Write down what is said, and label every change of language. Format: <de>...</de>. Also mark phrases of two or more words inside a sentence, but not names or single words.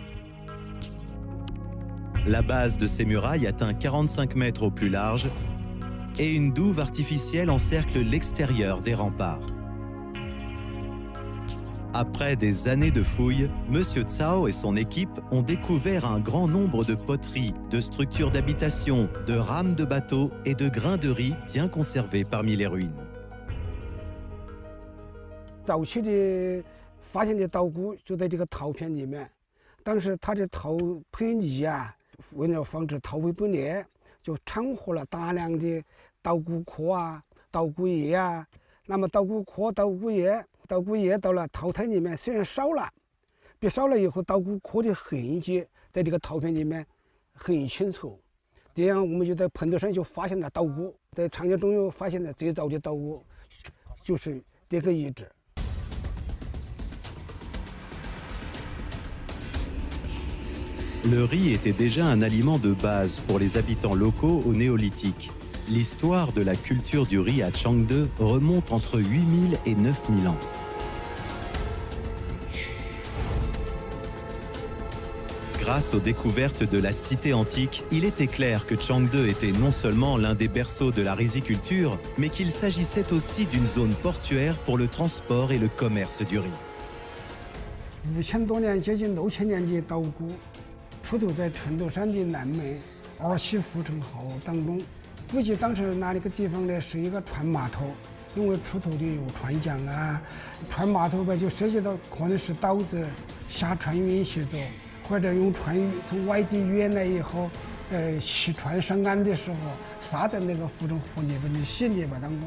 <fr>La base de ces murailles atteint 45 mètres au plus large et une douve artificielle encercle l'extérieur des remparts. Après des années de fouilles, M. Cao et son équipe ont découvert un grand nombre de poteries, de structures d'habitation, de rames de bateaux et de grains de riz bien conservés parmi les ruines.</fr> <zh>早期的发现的稻谷就在这个陶片里面，当时它的陶胚泥啊，为了防止陶胚不裂，就掺和了大量的稻谷壳啊、稻谷叶啊。那么稻谷壳、稻谷叶到了陶胎里面，虽然烧了，别烧了以后，稻谷壳的痕迹在这个陶片里面很清楚。这样我们就在盆头上就发现了稻谷，在长江中游发现的最早的稻谷就是这个遗址。</zh> <fr>Le riz était déjà un aliment de base pour les habitants locaux au néolithique. L'histoire de la culture du riz à Changde remonte entre 8000 et 9000 ans. Grâce aux découvertes de la cité antique, il était clair que Changde était non seulement l'un des berceaux de la riziculture, mais qu'il s'agissait aussi d'une zone portuaire pour le transport et le commerce du riz.</fr> <zh>5000 多年，接近6000年的稻谷。出土在成都山的南面二溪护城壕当中，估计当时那个地方呢是一个船码头，因为出土的有船桨啊，船码头吧就涉及到可能是稻子下船运协作，或者用船从外地运来以后，洗船上岸的时候撒在那个护城河里边的细泥巴当中。</zh>